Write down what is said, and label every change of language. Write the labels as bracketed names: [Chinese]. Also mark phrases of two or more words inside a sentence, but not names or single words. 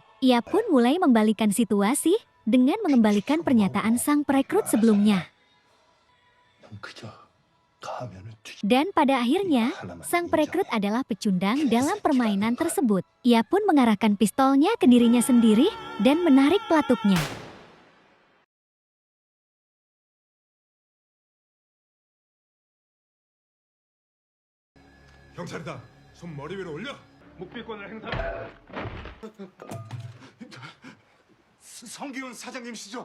[Indonesian] Ia pun mulai membalikan situasi dengan mengembalikan pernyataan sang perekrut sebelumnya. Dan pada akhirnya, sang perekrut adalah pecundang dalam permainan tersebut. Ia pun mengarahkan pistolnya ke dirinya sendiri dan menarik pelatupnya. [Korean] 경찰이다. 손 머리 위로 올려. 묵비권을 행사. 성기훈 사장님이시죠?